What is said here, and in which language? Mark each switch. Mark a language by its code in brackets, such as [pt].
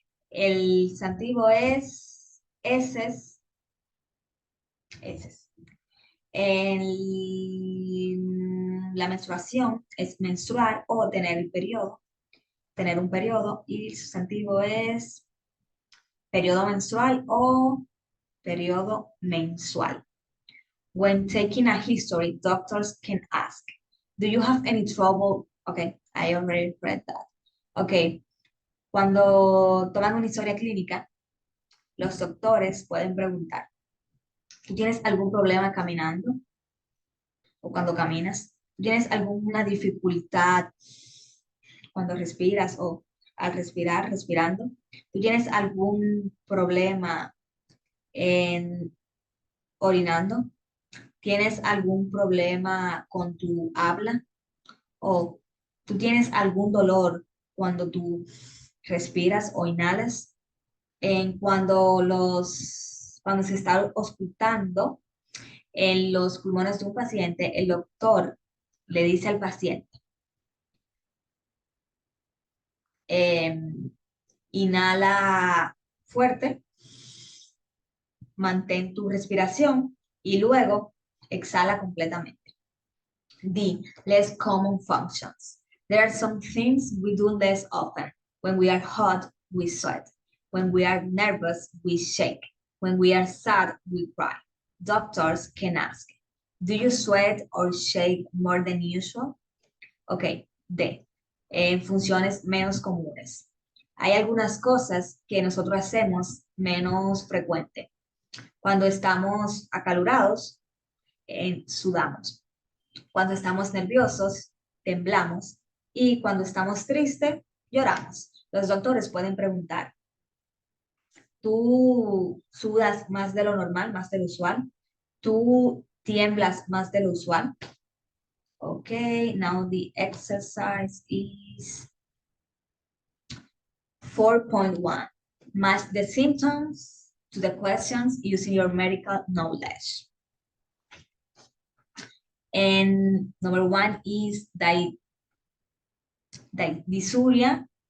[es] El sustantivo es heces, heces. La menstruación es menstruar o tener el periodo, tener un periodo, y el sustantivo es periodo menstrual o periodo mensual. [en] When taking a history, doctors can ask, do you have any trouble? Okay, I already read that. [es] Okay, cuando toman una historia clínica, los doctores pueden preguntar, ¿tú tienes algún problema caminando? ¿O cuando caminas? ¿Tienes alguna dificultad cuando respiras o al respirar, respirando? ¿Tú tienes algún problema en orinando? ¿Tienes algún problema con tu habla? ¿O tú tienes algún dolor cuando tú respiras o inhalas? Cuando se está auscultando en los pulmones de un paciente, el doctor le dice al paciente, inhala fuerte, mantén tu respiración y luego exhala completamente. [en] D, less common functions. There are some things we do less often. When we are hot, we sweat. When we are nervous, we shake. When we are sad, we cry. Doctors can ask, do you sweat or shake more than usual? [es] Ok, D, funciones menos comunes. Hay algunas cosas que nosotros hacemos menos frecuente. Cuando estamos acalorados, sudamos. Cuando estamos nerviosos, temblamos. Y cuando estamos tristes, lloramos. Los doctores pueden preguntar, ¿tú sudas más de lo normal, más de lo usual? ¿Tú tiemblas más de lo usual? [en] Okay, now the exercise is 4.1. Match the symptoms to the questions using your medical knowledge. And number 1 is dysuria.